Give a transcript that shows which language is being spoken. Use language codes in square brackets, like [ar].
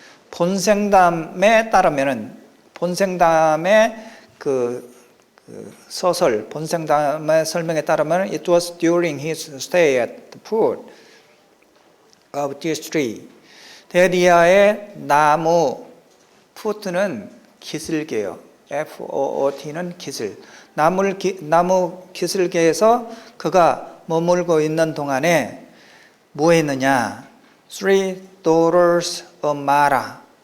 [ko] 본생담에 따르면은, 본생담의 그 서설, 본생담의 설명에 따르면 [en] it was during his stay at the foot of this tree. [ko] 데리아의 나무, 푸트는 기슭개요. FOOT는 기슭. 나무 기슭개에서 그가 머물고 있는 동안에 뭐 했느냐? [en] Three daughters of Mara.